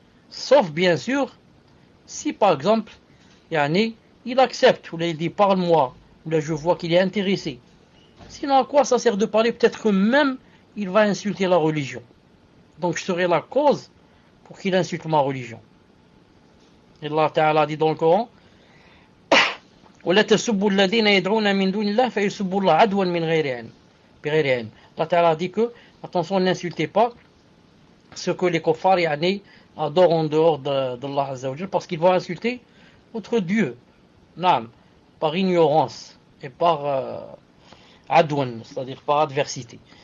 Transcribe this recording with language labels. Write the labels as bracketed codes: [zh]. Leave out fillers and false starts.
[fr] Sauf, bien sûr, si par exemple, il accepte, ou il dit parle-moi, ou là je vois qu'il est intéressé. Sinon, à quoi ça sert de parler? Peut-être que même il va insulter la religion. Donc je serai la cause pour qu'il insulte ma religion. Et Allah Ta'ala dit dans le Coran, [ar] وَلَا تَسُبُّوا الَّذِينَ يَدْعُونَ مِن دُونِ اللَّهِ فَيُسُبُّوا اللَّهَ عَدْوًا مِنْ غَيْرِ عِلْمٍ. [fr] Allah Ta'ala dit que, attention, n'insultez pas ce que les kuffars adorent en dehors d'Allah Azza wa Jal, parce qu'ils vont insulter autre Dieu, par ignorance et par adwan, c'est-à-dire par adversité.